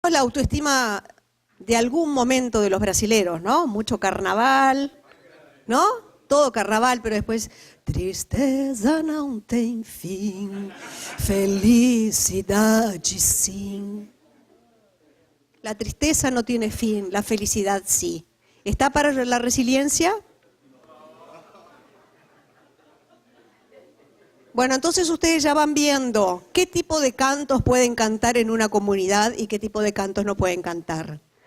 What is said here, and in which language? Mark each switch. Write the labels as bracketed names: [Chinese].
[Spanish] conocemos la autoestima de algún momento de los brasileros, ¿no? Mucho carnaval, ¿no? Todo carnaval, pero después, [Portuguese] tristeza não tem fim, felicidade sim. [Spanish] La tristeza no tiene fin, la felicidad sí. ¿Está para la resiliencia? Bueno, entonces ustedes ya van viendo qué tipo de cantos pueden cantar en una comunidad y qué tipo de cantos no pueden cantar.